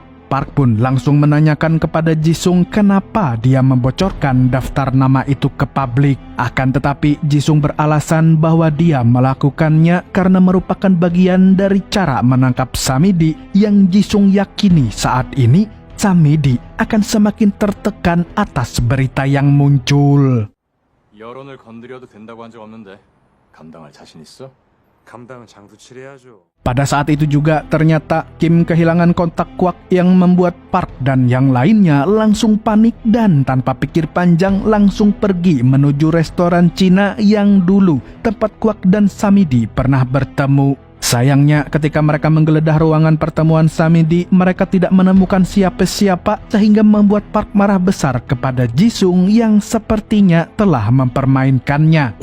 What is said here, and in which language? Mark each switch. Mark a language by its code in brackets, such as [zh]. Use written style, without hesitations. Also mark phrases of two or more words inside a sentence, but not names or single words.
[id] Park pun langsung menanyakan kepada Jisung kenapa dia membocorkan daftar nama itu ke publik. Akan tetapi Jisung beralasan bahwa dia melakukannya karena merupakan bagian dari cara menangkap Samidi yang Jisung yakini saat ini Samidi akan semakin tertekan atas berita yang muncul. [ko] 여론을 건드려도 된다고 한 적 없는데 감당할 자신 있어? 감당은 장수치레야죠. [id] Pada saat itu juga ternyata Kim kehilangan kontak Kwak yang membuat Park dan yang lainnya langsung panik dan tanpa pikir panjang langsung pergi menuju restoran Cina yang dulu tempat Kwak dan Samidi pernah bertemu. Sayangnya ketika mereka menggeledah ruangan pertemuan Samidi, mereka tidak menemukan siapa-siapa sehingga membuat Park marah besar kepada Jisung yang sepertinya telah mempermainkannya.